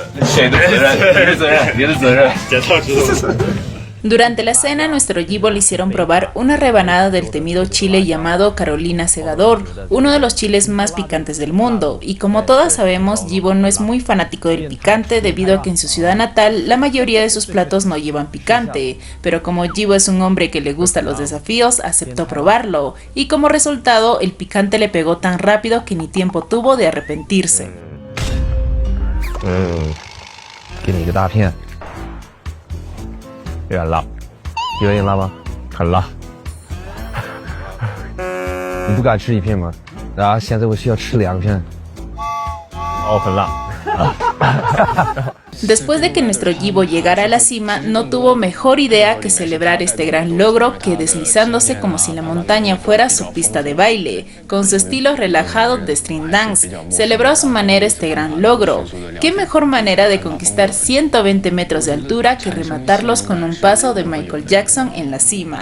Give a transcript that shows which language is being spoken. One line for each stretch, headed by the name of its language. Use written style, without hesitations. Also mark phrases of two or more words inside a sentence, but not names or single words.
Spanish: Durante la cena, nuestro Yibo le hicieron probar una rebanada del temido chile llamado Carolina Segador, uno de los chiles más picantes del mundo, y como todas sabemos, Yibo no es muy fanático del picante debido a que en su ciudad natal la mayoría de sus platos no llevan picante, pero como Yibo es un hombre que le gustan los desafíos, aceptó probarlo, y como resultado, el picante le pegó tan rápido que ni tiempo tuvo de arrepentirse.
Chinese: 有点辣，有点辣吗？很辣。你不敢吃1片吗？然后现在我需要吃2片。哦，很辣。
Spanish: Después de que nuestro Yibo llegara a la cima, no tuvo mejor idea que celebrar este gran logro que deslizándose como si la montaña fuera su pista de baile. Con su estilo relajado de
English: string dance,
Spanish: celebró a su manera este gran logro. ¿Qué mejor manera de conquistar 120 metros de altura que rematarlos con un paso de Michael Jackson en la cima?